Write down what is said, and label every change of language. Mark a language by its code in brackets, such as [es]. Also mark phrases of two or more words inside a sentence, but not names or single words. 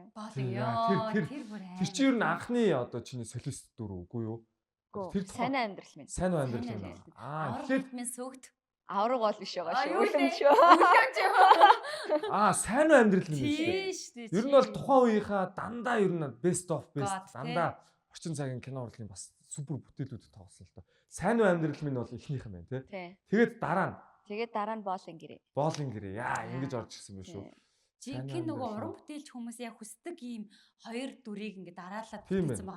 [mn] Тэр чи юу н анхны одоо чиний солист дүр үгүй юу? Тэр сайн амьдрал минь. Сайн амьдрал минь. Тэгэхээр минь сүгт авраг бол биш байгаа шүү. Үлэмж. Сайн амьдрал минь шүү дээ. Ер нь бол тухайн үеийнхаа дандаа ер нь [en] best of best [mn] дандаа орчин цагийн кино урлагийн бас супер бүтээлүүд тоглосон л доо. Сайн амьдрал минь бол ихнийх юм байна тий. Тэгээд дараа нь боолын гэрээ. Боолын гэрээ. Ингэж орж ирсэн байх шүү. Жинхэнэ нөгөө уран бүтээлч хүмүүс яг хүсдэг ийм хоёр дүрийг ингээ дараалаад бүтээсэн байгаа.